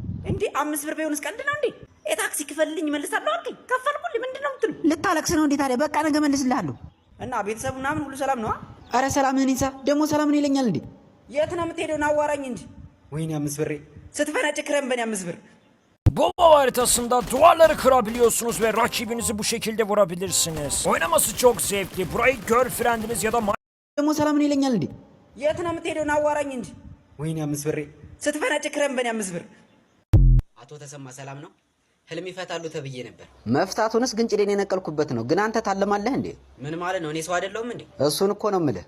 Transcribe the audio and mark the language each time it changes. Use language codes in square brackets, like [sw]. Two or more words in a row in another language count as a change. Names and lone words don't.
[am] እንዴ 5 ብር ቢሆንስ ቀልድ ነው እንዴ የታክሲ ክፈልልኝ መልሳለሁ አልከኝ ከፈልኩልኝ ምንድነው የምትሉ ልታለቅስ ነው እንዴ ታዲያ በቃ ነገ መልስልሃለሁ እና ቤተሰቡ ምናምን ሁሉ ሰላም ነው አረ ሰላምህን ይንሳ ደግሞ ሰላምን ይለኛል እንዴ የት ነው የምትሄደው አዋራኝ እንጂ ወይኔ 5 ብር ስትፈነጭ ክረም በኔ 5 ብር [tr] Bomba haritasında duvarları kırabiliyorsunuz ve rakibinizi bu şekilde vurabilirsiniz. Oynaması çok zevkli. Burayı girlfriendiniz ya da [am] ደግሞ ሰላምን ይለኛል እንዴ የት ነው የምትሄደው አዋራኝ እንጂ ወይኔ 5 ብር ስትፈነጭ ክረም በኔ 5 ብር አቶ ተሰማ ሰላም ነው ህልም ይፈታሉ ተብዬ ነበር መፍታቱንስ ግን ጭዴን የነቀልኩበት ነው ግን አንተ ታለማለህ እንዴ ምን ማለት ነው እኔ ሰው አይደለሁም እንዴ እሱን እኮ ነው የምልህ